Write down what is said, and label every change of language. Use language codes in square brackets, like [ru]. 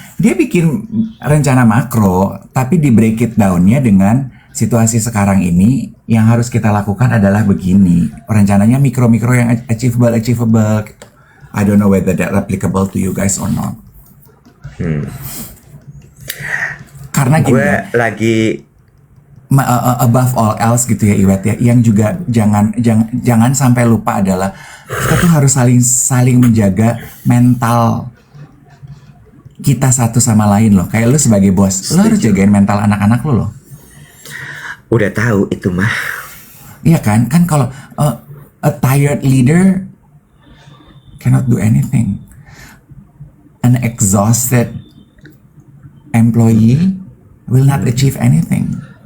[id] Dia bikin rencana makro, tapi di [en] break it down- [id] nya dengan situasi sekarang ini yang harus kita lakukan adalah begini. Rencananya mikro-mikro yang achievable. [en] I don't know whether that applicable to you guys or not. [id] Karena gue lagi [en] above all else [id] gitu ya Iwet ya, yang juga jangan sampai lupa adalah kita tuh harus saling menjaga mental kita satu sama lain loh. Kayak lu sebagai bos, lu harus jagain mental anak-anak lu loh. Udah tahu itu mah. Iya kan? Kan kalau [en] a tired leader cannot do anything. An exhausted employee will not achieve anything.